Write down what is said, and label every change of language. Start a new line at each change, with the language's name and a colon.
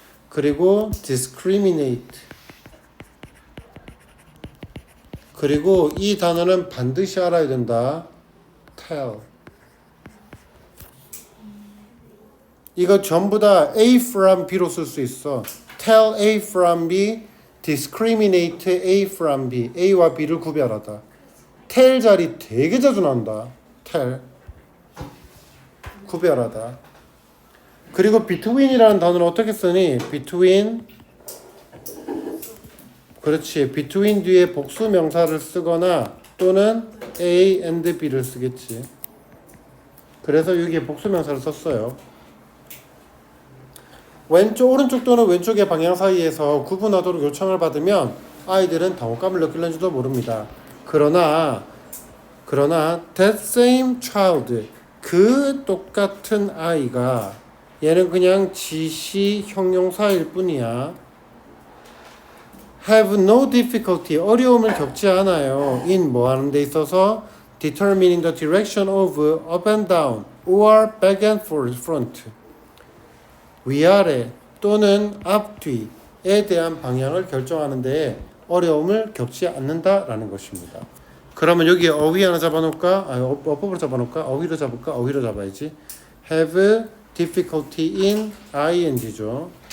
Korean: 그리고 discriminate. 그리고 이 단어는 반드시 알아야 된다.
English: tell.
Korean: 이거 전부 다
English: A from B
Korean: 로 쓸 수 있어.
English: tell A from B, discriminate A from B.
Korean: A와 B를 구별하다. tell 자리 되게 자주 나온다. tell. 구별하다. 그리고 between이라는 단어는 어떻게 쓰니?
English: between.
Korean: 그렇지. between 뒤에 복수 명사를 쓰거나 또는
English: A and B
Korean: 를 쓰겠지. 그래서 여기에 복수 명사를 썼어요. 왼쪽, 오른쪽 또는 왼쪽의 방향 사이에서 구분하도록 요청을 받으면 아이들은 당혹감을 느낄는지도 모릅니다. 그러나
English: that same child,
Korean: 그 똑같은 아이가 얘는 그냥 지시 형용사일 뿐이야.
English: have no difficulty,
Korean: 어려움을 겪지 않아요.
English: in
Korean: 뭐 하는 데 있어서
English: determining the direction of up and down or back and front.
Korean: 위아래 또는 앞뒤에 대한 방향을 결정하는 데 어려움을 겪지 않는다라는 것입니다. 그러면 여기에 어휘 하나 잡아놓을까? 어법으로 잡아놓을까? 어휘로 잡을까? 어휘로 잡아야지.
English: have difficulty in ing죠.